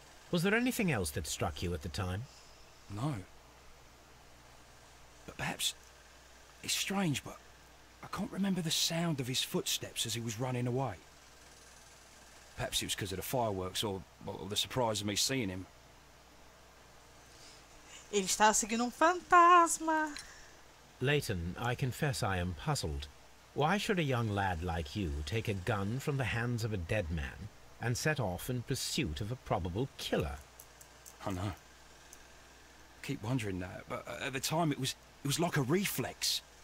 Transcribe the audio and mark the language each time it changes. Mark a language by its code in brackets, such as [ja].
[en] Was there anything else that struck you at the time? No. But perhaps it's strange, but I can't remember the sound of his footsteps as he was running away. Perhaps it was because of the fireworks or the surprise of me seeing him. [pt] Ele estava seguindo fantasma. [en] Leighton, I confess I am puzzled. Why should a young lad like you take a gun from the hands of a dead man and set off in pursuit of a probable killer? I know. I keep wondering that, but at the time it was like a reflex.